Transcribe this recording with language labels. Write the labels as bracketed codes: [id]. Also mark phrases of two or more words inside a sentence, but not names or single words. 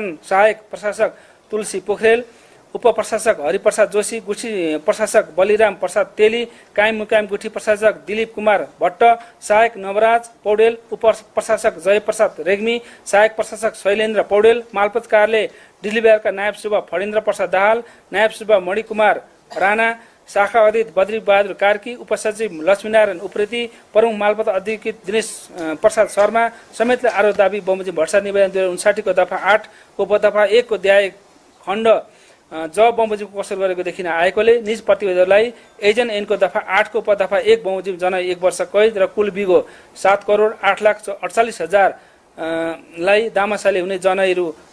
[ne] सहायक प्रशासक तुलसी पोखरेल, उपप्रशासक हरिप्रसाद जोशी, गुठी प्रशासक बलिराम प्रसाद तेली, कायम मुकायम गुठी प्रशासक दिलीप कुमार भट्ट, सहायक नवराज पौडेल, उपप्रशासक जयप्रसाद रेग्मी, सहायक प्रशासक शैलेन्द्र पौडेल, मालपोत कार्यालय डिलिभरका नायब सुब्बा फणेन्द्र प्रसाद दाहाल, नायब सुब्बा मणिकुमार राणा, शाखा अध्यक्ष बद्री बहादुर कार्की, उपसचिव लक्ष्मीनारायण उप्रेती, प्रमुख मालपोत अधिकृत दिनेश प्रसाद शर्मा समेतले आरोप दाबी बमोजिम भट्टाचार्य निवेदन 2059 को दफा 8 को उपदफा 1 को अध्याय खण्ड बमोजिमको कसर गरेको देखिन आएकोले निज प्रतिवेदनलाई एजेन्ट ऐनको दफा 8 को उपदफा 1 बमोजिम जनाई 1 वर्ष कैद र कुल बिगो 7,08,48,000 लाई दामासाले हुने जनाई रु